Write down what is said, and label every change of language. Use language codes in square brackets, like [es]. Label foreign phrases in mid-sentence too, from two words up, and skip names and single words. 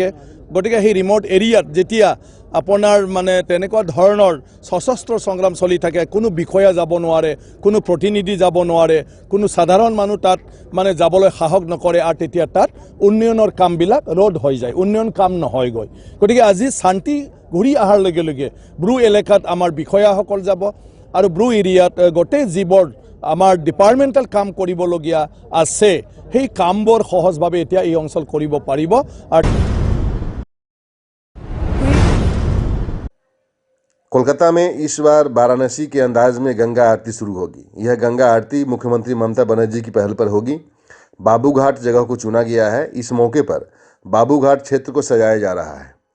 [as] গতিকে সেই [en] remote area-ত [as] যেতিয়া আপোনাৰ মানে তেনেকুৱা ধৰণৰ সশস্ত্ৰ সংগ্ৰাম চলি থাকে, কোনো বিষয়া যাব নোৱাৰে, কোনো প্ৰতিনিধি যাব নোৱাৰে, কোনো সাধাৰণ মানুহ তাত মানে যাবলৈ সাহস নকৰে, আৰু তেতিয়া তাত উন্নয়নৰ কামবিলাক ৰদ হৈ যায়, উন্নয়ন কাম নহয়গৈ। গতিকে আজি শান্তি ঘূৰি অহাৰ লগে লগে ব্ৰু এলেকাত আমাৰ বিষয়াসকল যাব, আৰু ব্ৰু এৰিয়াত গোটেই যিবোৰ আমাৰ ডিপাৰ্টমেণ্টেল কাম কৰিবলগীয়া আছে সেই কামবোৰ সহজভাৱে এতিয়া এই অঞ্চল কৰিব পাৰিব। আৰু [hi] कोलकाता में इस बार वाराणसी के अंदाज में गंगा आरती शुरू होगी। यह गंगा आरती मुख्यमंत्री ममता बनर्जी की पहल पर होगी। बाबूघाट जगह को चुना गया है। इस मौके पर बाबूघाट क्षेत्र को सजाया जा रहा है।